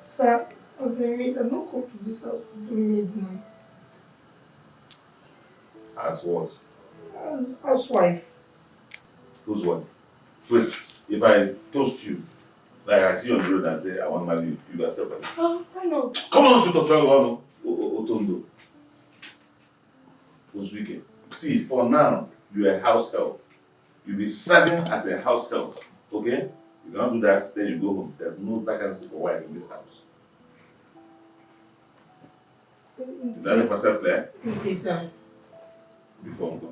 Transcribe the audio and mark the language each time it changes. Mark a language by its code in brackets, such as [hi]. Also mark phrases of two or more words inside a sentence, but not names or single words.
[en] Sir, as a maid, I'm not going to this house to do maid now. As what? As housewife. Whose wife? Wait, if I toast you, like I see you on the road and say, I want to marry you, you accept it. I know. Come on, shoot Otondo. Otondo. Osuike. See, for now, you're a house help. You'll be serving as a house help, okay? You cannot do that, then you go home. There's no vacancy for wife in this house. Did I make myself clear? Okay, sir. Before I'm gone.